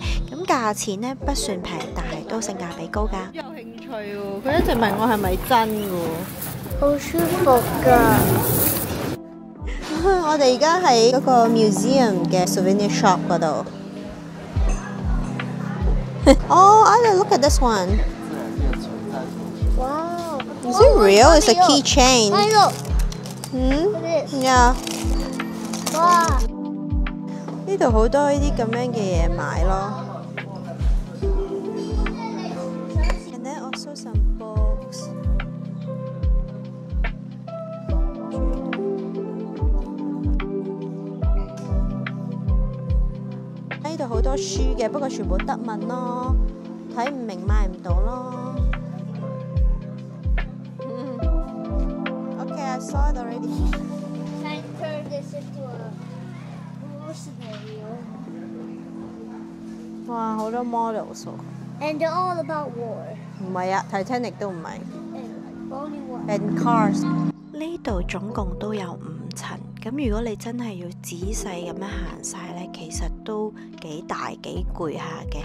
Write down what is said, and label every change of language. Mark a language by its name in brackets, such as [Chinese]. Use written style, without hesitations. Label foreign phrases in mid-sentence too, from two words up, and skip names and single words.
[Cantonese] 咁價錢呢不算平，但係都性價比高㗎。有興趣喎，佢一直問我係咪真㗎。好舒服噶！我哋而家喺嗰個 museum 嘅 [English] souvenir shop [Cantonese] 嗰度。 [English] Oh, I look at this one. Wow! Is it real? It's a keychain. I know. Hmm? Yeah. 哇！ [Cantonese] 呢度好多呢啲咁樣嘅嘢買咯。 [English] And then also some books. [Cantonese] 呢度好多書嘅，不過全部德文咯，睇唔明買唔到咯。 [English] Okay, I saw it already. Can I turn this into a war scenario? [Cantonese] 哇，好多 models 喎。 [English] And they're all about war. [Cantonese] 唔係啊 ，Titanic 都唔係。 [English] And only one. And cars。 [Cantonese] 呢度總共都有5層，咁如果你真係要仔細咁樣行晒呢，其實都幾大幾攰下嘅。